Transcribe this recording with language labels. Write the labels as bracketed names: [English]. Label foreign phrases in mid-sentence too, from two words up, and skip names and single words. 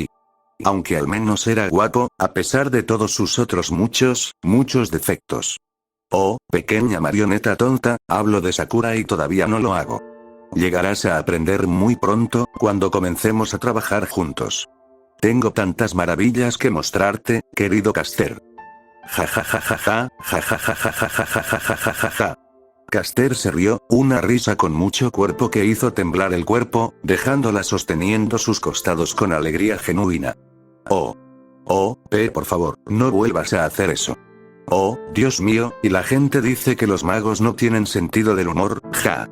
[Spanish] Aunque al menos era guapo, a pesar de todos sus otros muchos defectos. Oh, pequeña marioneta tonta, hablo de Sakura y todavía no lo hago. Llegarás a aprender muy pronto, cuando comencemos a trabajar juntos. Tengo tantas maravillas que mostrarte, querido Caster. Ja ja ja ja ja, ja ja ja ja ja ja ja ja ja ja. Caster se rió, una risa con mucho cuerpo que hizo temblar el cuerpo, dejándola sosteniendo sus costados con alegría genuina. Oh. Oh, por favor, no vuelvas a hacer eso. Oh, Dios mío, y la gente dice que los magos no tienen sentido del humor, ja.